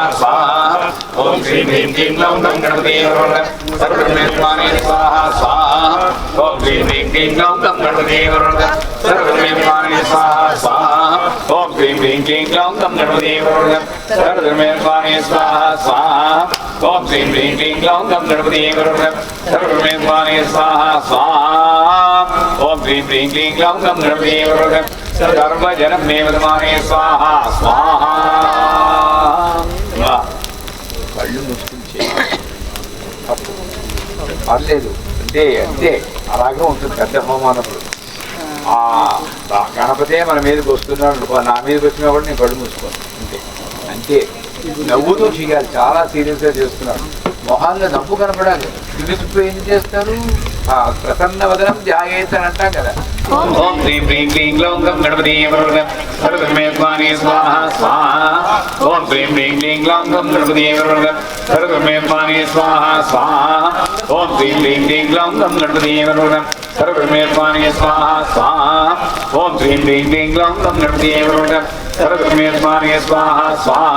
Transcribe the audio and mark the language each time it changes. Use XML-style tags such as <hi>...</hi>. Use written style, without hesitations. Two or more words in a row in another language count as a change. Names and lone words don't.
<sa>स्वाहा ओम श्रीं ह्रीं क्लीं ग्लौं गं गणपतये नमः सर्वधर्मे स्वाहाय स्वाहा स्वाहा ओम श्रीं ह्रीं क्लीं ग्लौं गं गणपतये नमः सर्वधर्मे स्वाहाय स्वाहा स्वाहा ओम श्रीं ह्रीं क्लीं ग्लौं गं गणपतये नमः सर्वधर्मे स्वाहाय स्वाहा स्वाहा ओम श्रीं ह्रीं क्लीं ग्लौं गं गणपतये नमः सर्वधर्मे स्वाहाय स्वाहा स्वाहा ओम श्रीं ह्रीं क्लीं ग्लौं गं गणपतये नमः सर्वजनमे वदमाने स्वाहा स्वाहा</sa> <te>కళ్ళు మూసుకుని చేయాలి పర్లేదు అంటే అంతే అలాగే ఉంటుంది పెద్ద హోమానప్పుడు ఆ గణపతే మన మీదకి వస్తున్నాడు నా మీదకి వచ్చినా కూడా నేను కళ్ళు మూసుకోను అంతే అంతే నవ్వుతూ చేయాలి చాలా సీరియస్గా చేస్తున్నాడు మొహాల్లో నవ్వు కనపడాలి పిలిచిపోయి ఏం చేస్తారు</te> <sa>ప్రసన్న వదనం ధ్యాయేత</sa> <te>అని అంటాం కదా</te> <sa>ओम श्रीं ह्रीं क्लीं ग्लौं गं गणपतये नमः सर्वधर्मे स्वाहाय स्वाहा स्वाहा ओम श्रीं ह्रीं क्लीं ग्लौं गं गणपतये नमः सर्वधर्मे स्वाहाय स्वाहा स्वाहा ओम श्रीं ह्रीं क्लीं ग्लौं गं गणपतये नमः सर्वधर्मे स्वाहाय स्वाहा स्वाहा ओम श्रीं ह्रीं क्लीं ग्लौं गं गणपतये नमः सर्वधर्मे स्वाहाय स्वाहा स्वाहा</sa>